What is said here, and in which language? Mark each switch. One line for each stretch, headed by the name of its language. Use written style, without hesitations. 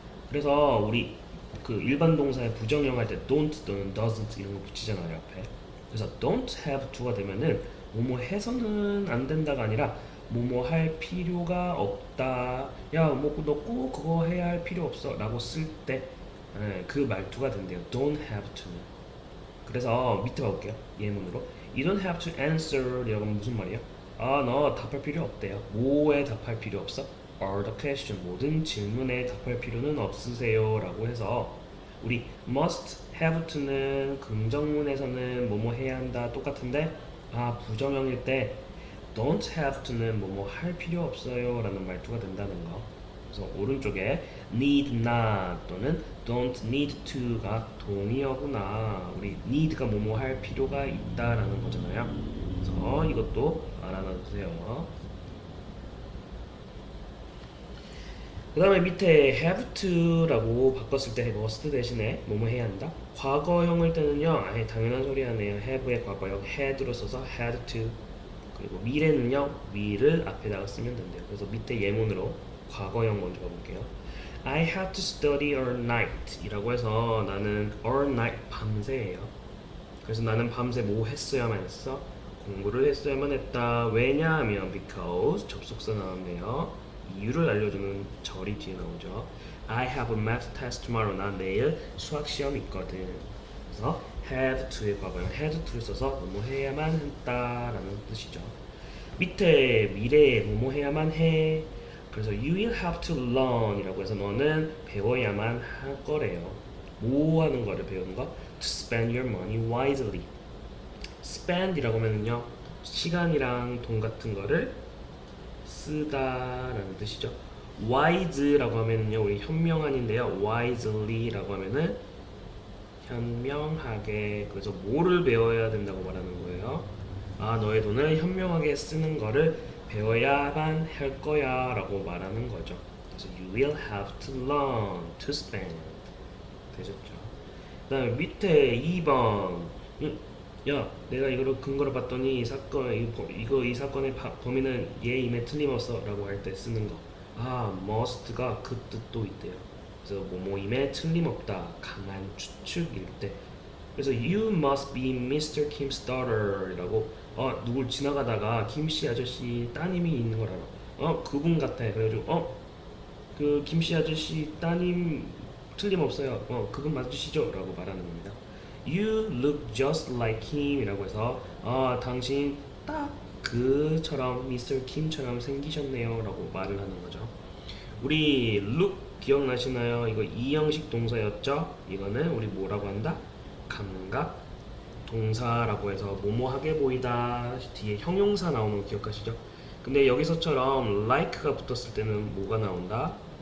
Korean: 그래서 우리 그 일반 동사의 부정형 할 때 don't 또는 doesn't 이런 거 붙이잖아요 앞에. 그래서 don't have to가 되면은 뭐뭐 해서는 안 된다가 아니라 뭐뭐 할 필요가 없다. 야, 뭐 너 꼭 그거 해야 할 필요 없어 라고 쓸 때 그 말투가 된대요. don't have to는. 그래서 밑에 봐볼게요. 예문으로.
English: You don't have to answer
Korean: 이라고 하면 무슨 말이에요? 아, 너 답할 필요 없대요. 뭐에 답할 필요 없어?
English: All the question,
Korean: 모든 질문에 답할 필요는 없으세요 라고 해서 우리 must have to는 긍정문에서는 뭐뭐 해야 한다 똑같은데 부정형일 때 don't have to는 뭐뭐 할 필요 없어요 라는 말투가 된다는 거. 그래서 오른쪽에 need not 또는 don't need to가 동의어구나. 우리 need가 뭐뭐 할 필요가 있다라는 거잖아요. 그래서 이것도 알아놔주세요. 그 다음에 밑에 have to라고 바꿨을 때 must 대신에 뭐뭐 해야 한다. 과거형일 때는요, 아예 당연한 소리 하네요. have의 과거형 had로 써서 had to. 그리고 미래는요, will을 앞에다가 쓰면 된대요. 그래서 밑에 예문으로 과거형 먼저 가볼게요.
English: I had to study all night
Korean: 이라고 해서 나는 all night 밤새예요. 그래서 나는 밤새 뭐 했어야만 했어? 공부를 했어야만 했다. 왜냐하면 because 접속사 나왔네요. 이유를 알려주는 절이 뒤에 나오죠.
English: I have a math test tomorrow.
Korean: 나 내일 수학 시험 있거든. 그래서 had to의 과거형 had to를 써서 뭐뭐 해야만 했다라는 뜻이죠. 밑에 미래에 뭐뭐 해야만 해. 그래서
English: you will have to learn
Korean: 이라고 해서 너는 배워야만 할 거래요. 뭐 하는 거를 배우는 거?
English: To spend your money wisely.
Korean: spend 이라고 하면요 시간이랑 돈 같은 거를 쓰다라는 뜻이죠. wise라고 하면요 우리 현명한인데요. wisely라고 하면은 현명하게. 그래서 뭐를 배워야 된다고 말하는 거예요. 너의 돈을 현명하게 쓰는 거를 배워야만 할 거야 라고 말하는 거죠. 그래서
English: you will have to learn to spend.
Korean: 되셨죠? 그 다음에 밑에 2번. 야, 내가 이거를 근거로 봤더니 이 사건, 이 사건의 범인은 얘임에 틀림없어 라고 할 때 쓰는 거. must가 그 뜻도 있대요. 그래서 뭐뭐임에 틀림없다, 강한 추측일 때. 그래서
English: you must be Mr.
Korean: Kim's daughter 이라고 누굴 지나가다가 김씨 아저씨 따님이 있는 걸 알아. 그분 같아. 그래가지고 그 김씨 아저씨 따님 틀림없어요. 그분 맞으시죠? 라고 말하는 겁니다.
English: You look just like him
Korean: 이라고 해서 당신 딱 그처럼 Mr. Kim처럼 생기셨네요 라고 말을 하는 거죠. 우리 look 기억나시나요? 이거 이형식 동사였죠? 이거는 우리 뭐라고 한다? 감각 동사라고 해서 뭐뭐하게 보이다 뒤에 형용사 나오는 거 기억하시죠? 근데 여기서처럼 like가 붙었을 때는 뭐가 나온다?